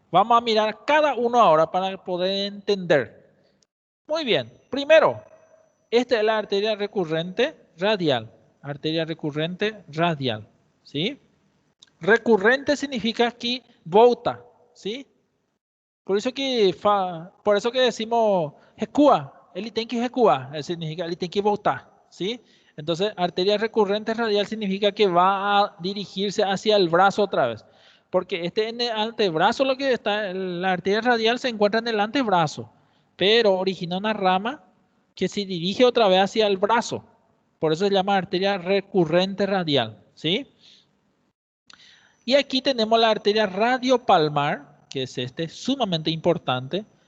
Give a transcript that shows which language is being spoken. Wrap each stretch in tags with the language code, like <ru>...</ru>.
<es>Vamos a mirar cada uno ahora para poder entender. Muy bien. Primero, esta es la arteria recurrente radial. Arteria recurrente radial, ¿sí? Recurrente significa aquí volta, ¿sí? Por eso que decimos recua.</es> <pt>Ele tem que recuar, significa ele tem que voltar, ¿sí?</pt> <es>Entonces, arteria recurrente radial significa que va a dirigirse hacia el brazo otra vez. Porque en el antebrazo, lo que está, la arteria radial se encuentra en el antebrazo, pero origina una rama que se dirige otra vez hacia el brazo. Por eso se llama arteria recurrente radial, ¿sí? Y aquí tenemos la arteria radiopalmar, que es sumamente importante.</es>